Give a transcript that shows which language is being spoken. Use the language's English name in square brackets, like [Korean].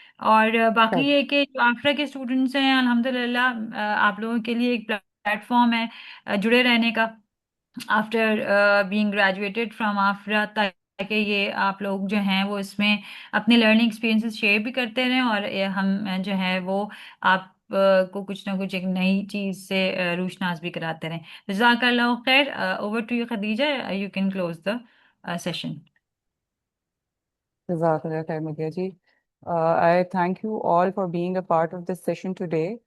[Urdu] اور باقی یہ کہ جو آفرا کے اسٹوڈنٹس ہیں الحمدللہ آپ لوگوں کے لیے ایک پلیٹ فارم ہے جڑے رہنے کا [English] after being graduated from آفرا، [Urdu] تاکہ یہ آپ لوگ جو ہیں وہ اس میں اپنے لرننگ ایکسپیرینسز شیئر بھی کرتے رہیں، اور ہم جو ہے وہ آپ کو کچھ نہ کچھ ایک نئی چیز سے روشناس بھی کراتے رہیں. جزاک اللہ خیر. [English] Over to you Khadija, you can close the session. [Urdu] جزاک اللہ خیر مدیہ جی. [English] I thank you all for being a part of this session today.